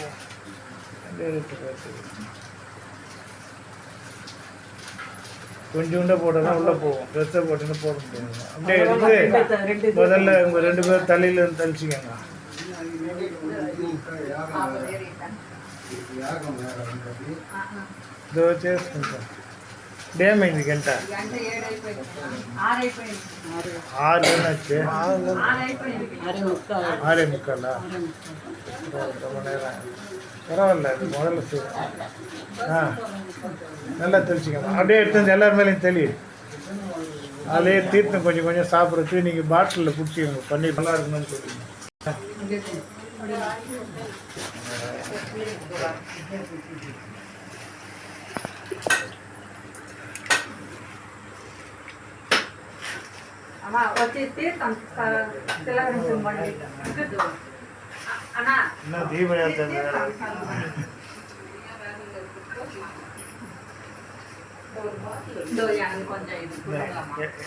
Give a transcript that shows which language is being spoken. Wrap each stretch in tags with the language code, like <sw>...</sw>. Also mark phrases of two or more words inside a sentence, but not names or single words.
<ta>அப்படியே எடுத்து கொஞ்சோண்டா போட்டால் உள்ளே போகும். ட்ரெஸ்ஸை போட்டுன்னு போட முடியாது. அப்படியே எடுத்து முதல்ல உங்கள் 2 பேரும் தலையில இருந்து தெளிச்சிக்கங்க. இதோ</ta> <te>చేసుకుంటా ఏమైంది గంట 6 వచ్చి 6:45</te> <ta>ரொம்ப நேரம் பரவாயில்ல. இது முதல்ல நல்லா தெளிச்சிக்கணும். அப்படியே எடுத்து வந்து எல்லார் மேலேயும் தெளியும். அதிலே தீர்த்தம் கொஞ்சம் கொஞ்சம் சாப்பிட்றதுக்கு நீங்கள் பாட்டிலில் பிடிச்சிக்கோங்க. பன்னீர் நல்லா இருக்கணும்னு சொல்லுவீங்க.</ta> <te>అమ్మా వచ్చి తీర్థం తిలకరించండి అన్నా</te> <ta>என்ன தீபம் ஏற்றது</ta> <te>కొంచెం ఇది</te>